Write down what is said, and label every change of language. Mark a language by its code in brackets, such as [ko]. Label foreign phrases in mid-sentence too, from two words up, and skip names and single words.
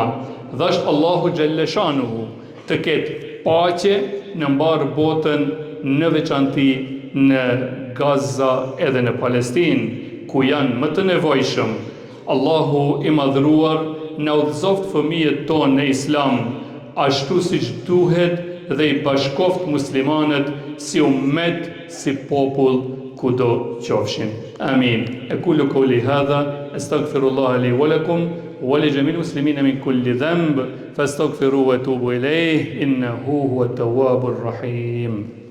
[sq] Dhash Allahu Gjelleshanuhu të ketë paqe në mbarë botën, në veçanti në Gaza edhe në Palestinë, ku janë më të nevojshëm. Allahu i madhruar në udhëzoft fëmijët tonë në Islam, ashtu siç duhet, dhe i bashkoft muslimanët si ummet, si popull, kudo qofshin. Amin. [ar] أقول قولي هذا أستغفر الله لي ولكم ولجميع المسلمين من كل ذنب فاستغفروه وتوبوا إليه إنه هو التواب الرحيم.